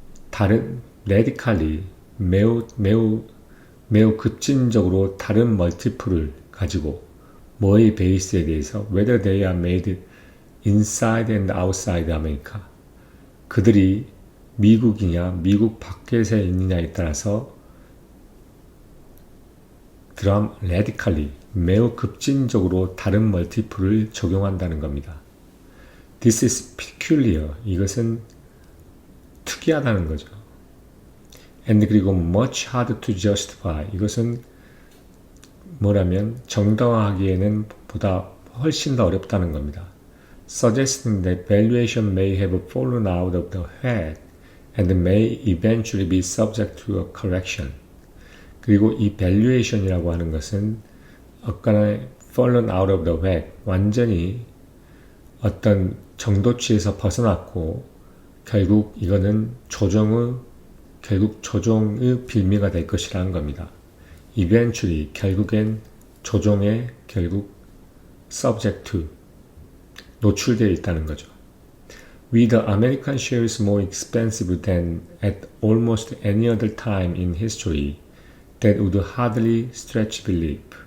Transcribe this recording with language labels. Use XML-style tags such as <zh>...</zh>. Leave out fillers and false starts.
<ko>다른 radically 매우 급진적으로 다른 멀티플을 가지고 뭐의 베이스에 대해서</ko> <en>whether they are made inside and outside America,</en> <ko>그들이 미국이냐 미국 밖에서 있느냐에 따라서 radically 매우 급진적으로 다른 멀티플을 적용한다는 겁니다.</ko> <en>This is peculiar.</en> <ko>이것은 특이하다는 거죠.</ko> <en>And</en> <ko>그리고</ko> <en>much hard to justify.</en> <ko>이것은 뭐라면 정당화하기에는 보다 훨씬 더 어렵다는 겁니다.</ko> <en>Suggesting that valuation may have fallen out of the head and may eventually be subject to a correction.</en> <ko>그리고 이 valuation이라고 하는 것은 약간의</ko> <en>fallen out of the whack,</en> <ko>완전히 어떤 정도치에서 벗어났고 결국 이거는 조정의 빌미가 될 것이라는 겁니다. Eventually, 결국엔 조정에 결국</ko> <en>subject to,</en> <ko>노출되어 있다는 거죠.</ko> <en>With the American shares more expensive than at almost any other time in history, that would hardly stretch belief.</en>